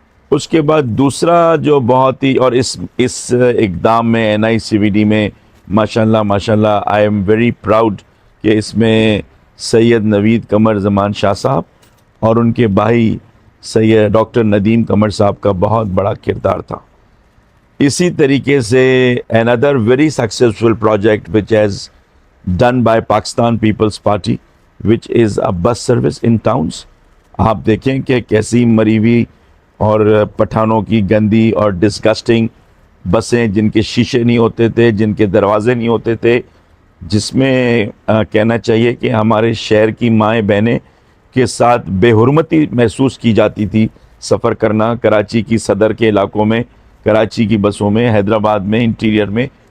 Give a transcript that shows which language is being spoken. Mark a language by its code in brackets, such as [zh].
[ur] اس کے بعد دوسرا جو بہت ہی، اور اس اقدام میں NICVD میں ماشاءاللہ [en] I am very proud [ur] کہ اس میں سید نوید قمر زمان شاہ صاحب اور ان کے بھائی سید ڈاکٹر ندیم قمر صاحب کا بہت بڑا کردار تھا. اسی طریقے سے [en] another very successful project which has done by Pakistan People's Party which is a bus service in towns. [ur] آپ دیکھیں کہ کیسی مری ہوئی اور پٹھانوں کی گندی اور ڈسگسٹنگ بسیں، جن کے شیشے نہیں ہوتے تھے، جن کے دروازے نہیں ہوتے تھے، جس میں کہنا چاہیے کہ ہمارے شہر کی مائیں بہنیں کے ساتھ بے حرمتی محسوس کی جاتی تھی سفر کرنا کراچی کی صدر کے علاقوں میں، کراچی کی بسوں میں، حیدرآباد میں، انٹیریئر میں.